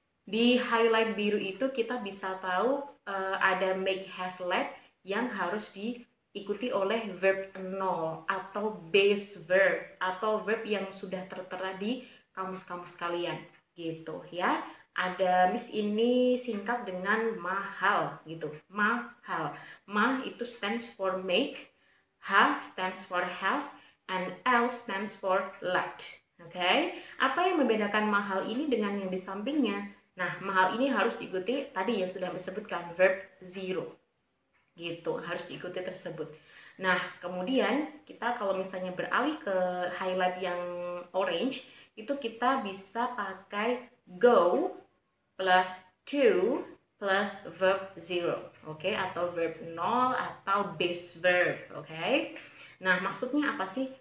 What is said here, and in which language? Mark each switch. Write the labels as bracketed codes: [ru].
[id] Di highlight biru itu kita bisa tahu ada make, have, let yang harus diikuti oleh verb 0 atau base verb atau verb yang sudah tertera di kamus-kamus kalian gitu ya. Ada Miss ini singkat dengan mahal gitu. Mahal. [en] Ma [id] itu [en] stands for make, H stands for have, and L stands for let. [id] Apa yang membedakan mahal ini dengan yang di sampingnya? Nah, mahal ini harus diikuti tadi yang sudah disebutkan verb 0 gitu, harus diikuti tersebut. Nah, kemudian kita kalau misalnya beralih ke highlight yang orange, itu kita bisa pakai go plus to plus verb 0, atau verb 0 atau base verb, Nah, maksudnya apa sih?